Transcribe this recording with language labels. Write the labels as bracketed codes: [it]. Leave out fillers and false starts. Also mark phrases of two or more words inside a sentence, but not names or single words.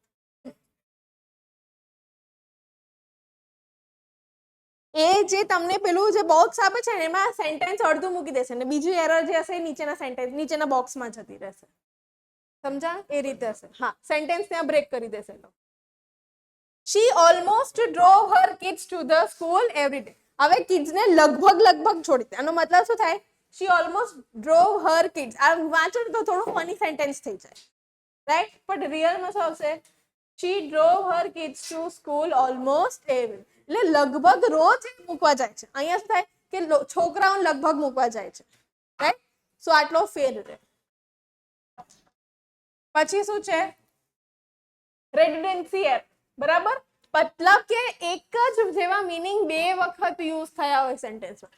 [gu] એ જે તમને પેલું જે બોક્સ આપે છે ને એમાં સેન્ટેન્સ અડધું મૂકી દેશે ને બીજું એરર જે હશે નીચેના સેન્ટેન્સ નીચેના બોક્સમાં જતી રહેશે. સમજા? એ રીતે હશે. હા, સેન્ટેન્સ ત્યાં બ્રેક કરી દેશે. [en] She almost drove her kids to the school every day. [gu] હવે kids ને લગભગ છોડી દે. આનો મતલબ શું થાય? [en] She almost drove her kids. [gu] આ વાંચો તો થોડું [en] funny sentence [gu] થઈ જાય, રાઈટ? પણ રિયલમાં શું આવશે? [en] She drove her kids to school almost every day. [gu] એટલે લગભગ રોજ મૂકવા જાય છે. અહીંયા શું થાય કે છોકરાઓને લગભગ મૂકવા જાય છે, રાઈટ? સો આટલો ફેર રહે. પછી શું છે? [en] redundancy error. બરાબર. [gu] મતલબ કે એક જ જેવા મીનિંગ બે વખત યુઝ થયા હોય સેન્ટેન્સમાં.